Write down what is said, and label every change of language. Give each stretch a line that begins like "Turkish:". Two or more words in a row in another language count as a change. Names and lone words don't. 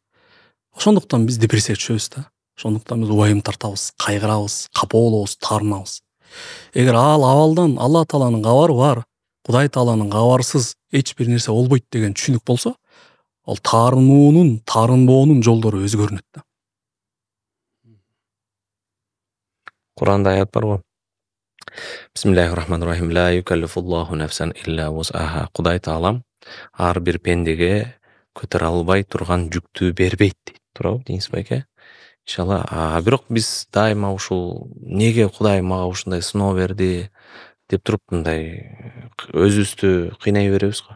Kyrgyz: Ошондуктан биз депрессияга түшөбүз да. Ошондуктан биз убайым тартабыз, кайгырабыз, капа болобуз, таарынабыз. Эгер ал абалдан Аллах Тааланын кабары бар, Кудай Тааланын кабарсыз эч бир нерсе болбойт деген түшүнүк болсо, ал таарынуунун, таарынбоонун жолдору өзгөрүнөт да. Куранда аят бар го.
Arabic: بسم الله الرحمن الرحيم. لا يكلف الله نفسا إلا وسعها.
Kyrgyz: Кудай Таалам ар бир пендеге көтөрө албай турган жүктү бербейт дейт. Туурабы дейсиз байке? Иншалла. Бирок биз дайыма ушул неге Кудай мага ушундай сыноо берди деп туруп мындай өзүбүздү кыйнай беребиз го.